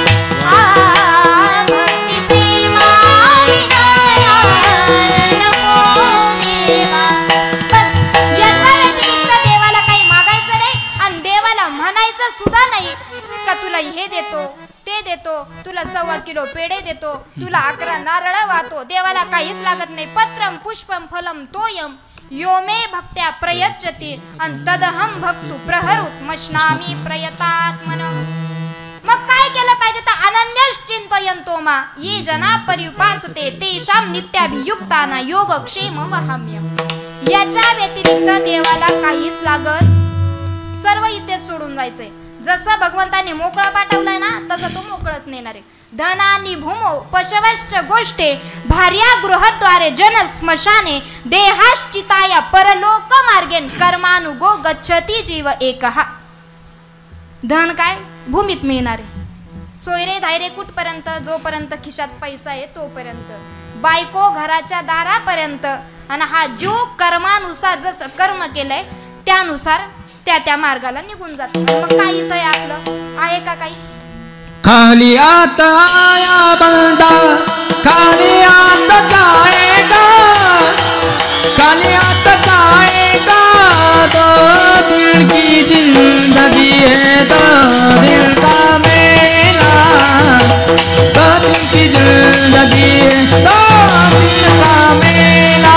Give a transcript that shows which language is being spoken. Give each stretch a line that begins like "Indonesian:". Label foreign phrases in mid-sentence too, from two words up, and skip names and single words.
Marathi: भक्ती प्रेमा विना ज्ञान नमो देवा. बस याच्या व्यतिरिक्त देवाला काही मागायचं नाही आणि देवाला म्हणायचं सुद्धा नाही का तुला हे देतो ते देतो, तुला 1.25 किलो पेढे देतो, तुला 11 नारळ वाहतो. देवाला काहीच लागत नाही.
Sanskrit: पत्रम पुष्पम फलम तोयम यो मे भक्त्या प्रयच्छति अन तदहम भक्तु प्रहरुत मश्नामी प्रयतात्मन.
Marathi: मग काय केलं पाहिजे तर
Sanskrit: अनन्यश्च चिंतयन्तो मा ये जना परिउपासते तेषां नित्याभियुक्ताना योगक्षेम वहाम्यम.
Marathi: याच्या व्यतिरिक्त देवाला काहीच लागत, सर्व इथेच सोडून जायचंय. जसं भगवंताने मोकळं पाठवलंय ना तसं तो मोकळच नेणार आहे.
Sanskrit: धनानी भूमो पशवश्च गोष्टे भार्या गृहद्वारे जन स्मशाने देहाश्चिताया परलोक मार्गेन कर्मानुगो गच्छति जीव एकहा.
Marathi: धन काय भूमीत मिळणार आहे, सोयरे धायरे कुठपर्यंत, जोपर्यंत खिशात पैसा आहे तोपर्यंत, बायको घराच्या दारापर्यंत. आणि हा जीव कर्मानुसार जसं कर्म केलंय त्यानुसार त्या मार्गाला निघून जात. मग काय इथं आपलं आहे का काही?
Hindi: खाली आता आया बंदा खाली आता जाएगा खाली आता जाएगा. 2 दिन की जिंदगी है 2 दिन का मेला. 2 दिन की जिंदगी है 2 दिन का मेला.